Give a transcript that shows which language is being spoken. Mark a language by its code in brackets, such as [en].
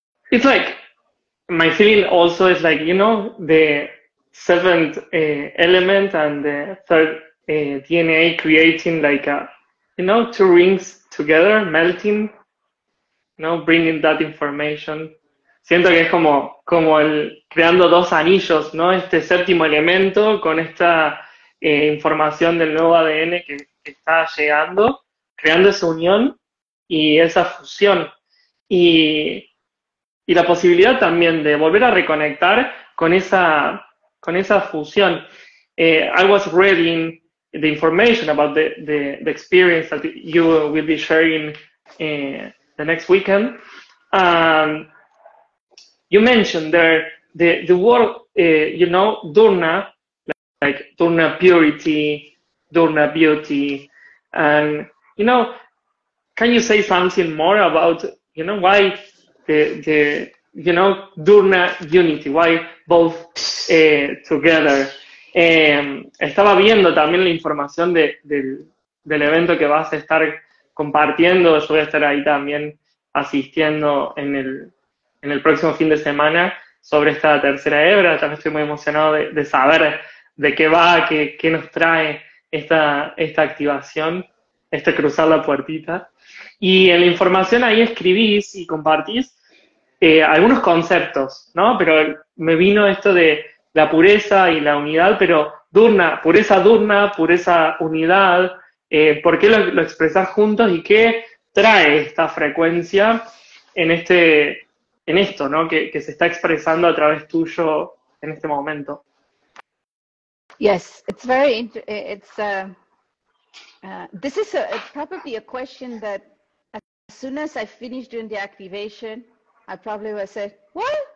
[en] It's like, my feeling also is like, you know, the seventh element and the third DNA creating like you know, two rings together, melting, you know, bringing that information. [es] Siento que es como creando dos anillos, ¿no? Este séptimo elemento con esta información del nuevo ADN que está llegando, creando esa unión y esa fusión. Y la posibilidad también de volver a reconectar con esa fusión. [en] I was reading the information about the experience that you will be sharing the next weekend. You mentioned there the word, you know, dUr-Rna, like dUr-Rna purity, dUr-Rna beauty, and you know, can you say something more about, you know, why the you know, dUr-Rna unity, why both together? [es] Estaba viendo también la información del evento que vas a estar compartiendo. Yo voy a estar ahí también asistiendo en el próximo fin de semana sobre esta tercera hebra. También estoy muy emocionado de saber de qué va, qué nos trae esta activación, cruzar la puertita. Y en la información ahí escribís y compartís algunos conceptos, ¿no? Pero me vino esto de la pureza y la unidad, pero dUr-Rna, pureza, unidad, ¿por qué lo expresás juntos y qué trae esta frecuencia en esto, ¿no? Que se está expresando a través tuyo en este momento? [en] Yes, it's very this is probably a question that as soon as I finish doing the activation, I probably would say, what?